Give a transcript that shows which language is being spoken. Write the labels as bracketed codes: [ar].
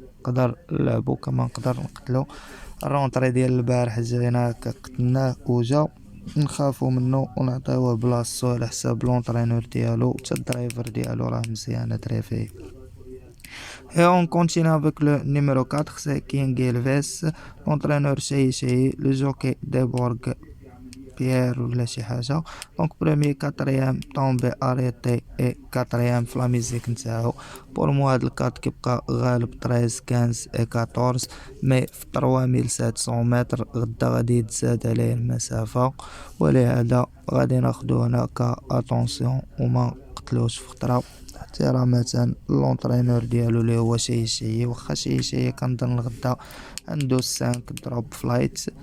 [ar] نقدر نلعبو كما نقدر نقتلو. الرونطري ديال البارح جينا هكا قتلناه وجا، نخافو منو ونعطيوه بلاصتو على حساب لونطرينور ديالو حتى الدرايفر ديالو راه مزيان تريفي. [fr] Et on continue avec le numéro 4, c'est King Elvis, l'entraîneur Cheyi, le jockey Deborg Pierre [ar] ولا شي حاجة. دونك بروميي كاتريام طومبي اريتي اي كاتريام في لا ميزيك نتاعو. بور مو هاد الكات كيبقى غالب 13 15 اي 14 مي في 3700 متر غدا غادي يتزاد عليه المسافة، ولهذا غادي ناخدو هنا اتونسيون وما نقتلوش في خطرة احترامة لونطرينور ديالو اللي هو شي واخا شي كنظن غدا عنده 5 دروب فلايت.